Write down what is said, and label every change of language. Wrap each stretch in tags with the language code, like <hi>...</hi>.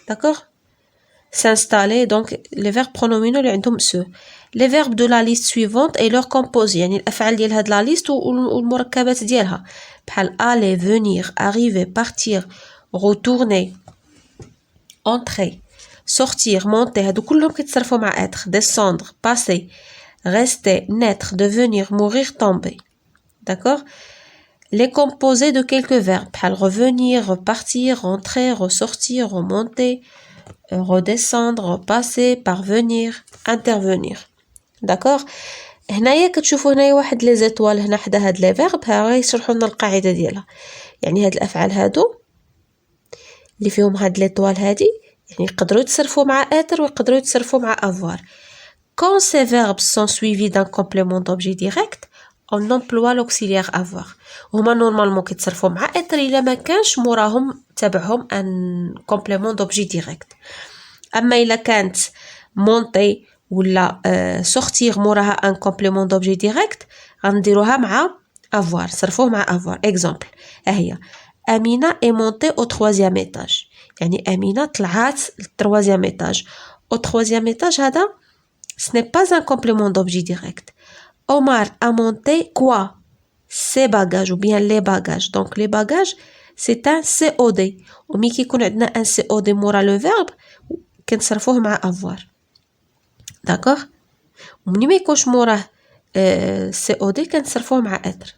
<fr>D'accord, s'installer. Donc les verbes pronominaux</fr> <ar>اللي عندهم</ar> <fr>se. Les verbes de la liste suivante et leur composé</fr> <ar>يعني الأفعال ديال هاد</ar> <fr>la liste</fr> <ar>والمركبات ديالها بحال</ar> <fr>aller, venir, arriver, partir, retourner, entrer, sortir, monter.</fr> <ar>هادو كلهم كيتصرفوا مع être.</ar> <fr>descendre, passer, rester, naître, devenir, mourir, tomber. D'accord, les composés de quelques verbes</fr> <ar>بحال</ar> <fr>revenir, repartir, rentrer, ressortir, remonter, redescendre, repasser, parvenir, intervenir.</fr> <ar>D'accord, هنايا كتشوفوا هنايا واحد لي زيتوال هنا حدا هاد لي فيرب ها غيشرحوا لنا القاعده ديالها. يعني هاد الافعال هادو اللي فيهم هاد لي طوال هادي يعني يقدروا يتصرفوا مع être ويقدروا يتصرفوا مع avoir.</ar> <fr>Quand ces verbes sont suivis d'un complément d'objet direct on emploie l'auxiliaire avoir.</fr> <ar>هما نورمالمون كيتصرفوا مع être الا ما كانش موراهم تبعهم ان complément d'objet direct. اما الا كانت monter ولا sortir موراها ان complément d'objet direct غنديروها مع avoir. صرفوه مع avoir. exemple ها هي</ar> <fr>Amina est montée au 3e étage.</fr> <ar>يعني Amina طلعت</ar> <fr>au 3e étage. Au 3e étage,</fr> <ar>هذا</ar> <fr>ce n'est pas un complément d'objet direct. Omar a monté quoi? Ses bagages ou bien les bagages. Donc les bagages, c'est un COD.</fr> <ar>ومي كيكون عندنا un COD مورا</ar> <fr>le verbe</fr> <ar>كنصرفوه مع avoir.</ar> <fr>D'accord?</fr> <ar>ومني ما يكونش موراه COD كنصرفوه مع être.</ar>